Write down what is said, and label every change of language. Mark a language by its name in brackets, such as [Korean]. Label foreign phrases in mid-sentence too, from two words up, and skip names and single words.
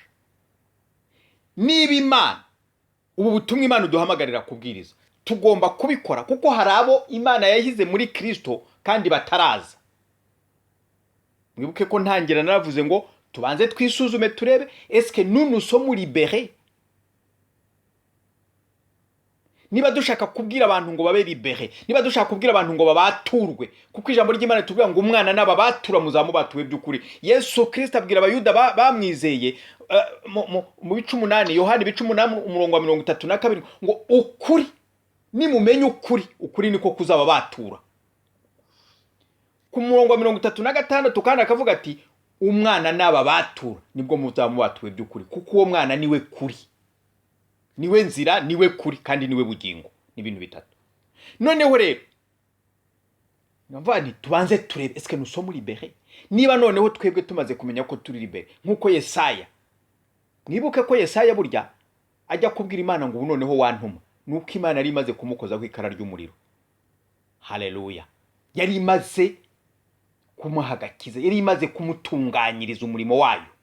[Kinyarwanda] Niba Imana, ubu butumwa Imana uduhamagarira kubwiriza, tugomba kubikora, kuko hari abo Imana yahize muri Kristo kandi bataraza. Mwibuke ko ntangira naravuze ngo tubanze twisuzume turebe, [French] eske nous sommes libérés? [Kinyarwanda] Niba dushaka kubwira abantu ngo babe libérés, niba dushaka kubwira abantu ngo babaturwe, kuko ijambo ry'Imana tubwira ngo umwana n'ababatura muzamubatuwe by'ukuri. Yesu Kristo abwira abayuda bamwizeye mu bice 8, Yohana ibice 8 umurongo wa 32 ngo ukuri nimumenye ukuri niko kuzaba batura. Ku murongo wa 36 kandi akavuga ati umwana n'ababatura nibwo muzamubatuwe by'ukuri, kuko uwo mwana niwe kuri, niwe nzira, niwe kuri, kandi niwe bugingo. Ni ibintu bitatu. Noneho rero nti tubanze turebe [French] eske nous sommes libérés. [Kinyarwanda] Niba noneho twebwe tumaze kumenya ko turi libérés, nkuko Yesaya, mwibuke ko Yesaya burya ajya kubwira Imana ngo noneho wantuma, nuko Imana yari imaze kumukoza ku ikara ry'umuriro. Haleluya. Yari imaze kumuhagakiza, yari imaze kumutunganyiriza umurimo wayo.